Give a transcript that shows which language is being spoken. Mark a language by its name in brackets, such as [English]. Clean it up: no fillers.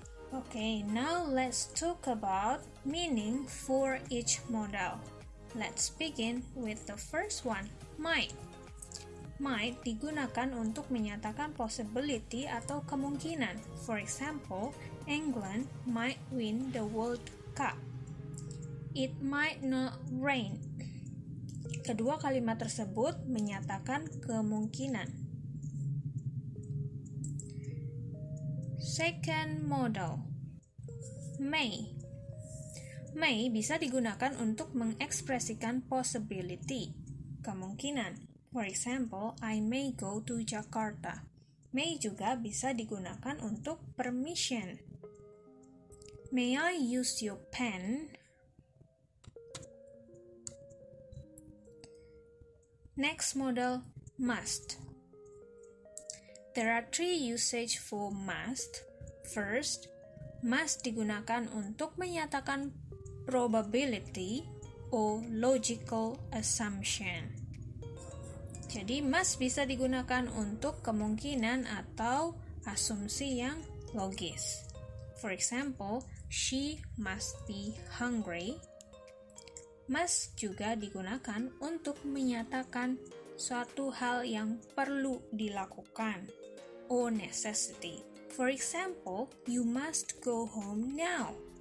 [English] Okay, now let's talk about meaning for each modal. Let's begin with the first one, might. [Indonesian] Might digunakan untuk menyatakan possibility atau kemungkinan. [English] For example, England might win the World Cup. It might not rain. [Indonesian] Kedua kalimat tersebut menyatakan kemungkinan. [English] Second modal, may. [Indonesian] May bisa digunakan untuk mengekspresikan possibility, kemungkinan. [English] For example, I may go to Jakarta. [Indonesian] May juga bisa digunakan untuk permission. [English] May I use your pen? Next modal, must. There are 3 usage for must. [Indonesian] First, must digunakan untuk menyatakan [English] probability or logical assumption. [Indonesian] Jadi, must bisa digunakan untuk kemungkinan atau asumsi yang logis. [English] For example, she must be hungry. [Indonesian] Must juga digunakan untuk menyatakan suatu hal yang perlu dilakukan, [English] or necessity. For example, you must go home now.